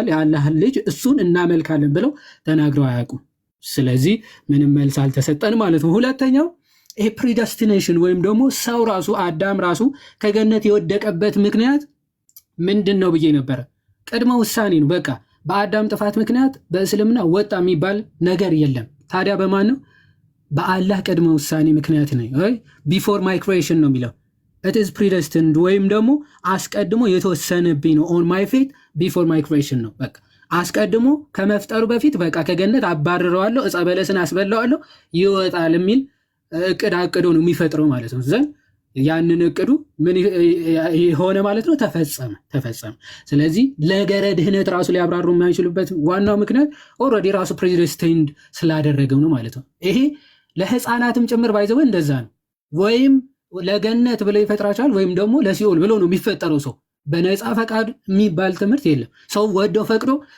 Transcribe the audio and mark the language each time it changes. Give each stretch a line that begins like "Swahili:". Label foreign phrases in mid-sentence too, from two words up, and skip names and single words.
Amharic: የአላህ ልጅ እሱን እናመልካለን ብለው ተናግረው አያውቁም ስለዚህ ምንም መልስ አልተሰጠን ማለት ነው ሁለተኛው ይሄ ፕሪደስቲኔሽን ወይም ደግሞ ሰው ራሱ አዳም ራሱ ከገነት የወደቀበት ምክንያት ምንድነው ብዬ ነበር ቅድመ ውሳኔ ነው በቃ በአዳም ጥፋት ምክንያት በእስልምና ወጣ የሚባል ነገር የለም ታዲያ በማን ነው በአላህ ቅድመ ውሳኔ ምክንያት ነው
English: I before my creation
Amharic: ነው የሚለው
English: it is predestined
Amharic: ወይም ደግሞ አስቀድሞ የተወሰነብኝ ነው
English: on my faith before my creation
Amharic: ነው በቃ አስቀድሞ ከመፍጠሩ በፊት በቃ ከገነት አባርረዋለሁ ዕፀ በለስን አስበላዋለሁ ይወጣል የሚል እቅድ አቅዶ ነው የሚፈጥረው ማለት ነው ዘን ያንን እቅዱ ምን ሆነ ማለት ነው ተፈጸመ ስለዚህ ለገረ ድህነት ራሱ ሊያብራሩ የማይችሉበት ዋናው ምክንያት ኦሬዲ ራሱ predestined ስላደረገው ነው ማለት ነው ይሄ ለህፃናትም ጭምር ባይዘው እንደዛ ነው ወይም ለገነት ብለው ይፈጥራቸዋል ወይም ደግሞ ለሲኦል ብለው ነው የሚፈጠረው ሰው በነፃ ፈቃድ የሚባል ትምህርት የለም ሰው ወደው ፈቅዶ